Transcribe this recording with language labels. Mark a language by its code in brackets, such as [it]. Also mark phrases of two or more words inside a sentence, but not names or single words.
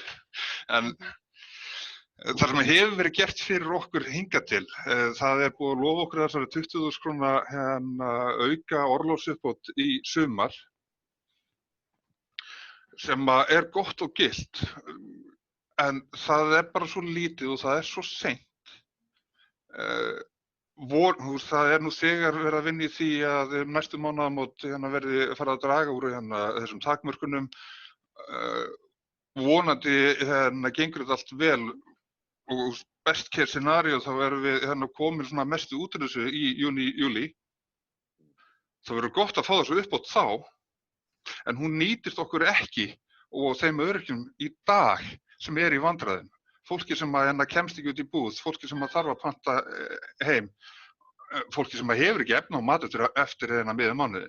[is] En það sem hefur verið gert fyrir okkur hingað til, það búið að lofa okkur þessari 20.000 króna auka orlofsuppbót í sumar sem gott og gilt, en það bara svo lítið og það svo seint. Það nú þegar verið að vinna í því að næstu mánaðamót verði farið að draga úr þessum takmörkunum. Vonandi gengur þetta allt vel og [en] best case scenario [is] þá erum við komin mestu út úr þessu í júní, júlí. Það verður gott að fá þessu uppbót þá, en hún nýtist okkur ekki og þeim öryrkjum í dag sem í vandræðum. Fólki sem kemst ekki út í búð, fólki sem þarf að panta heim, fólki sem hefur ekki efni á mat eftir miðjan mánuðinn.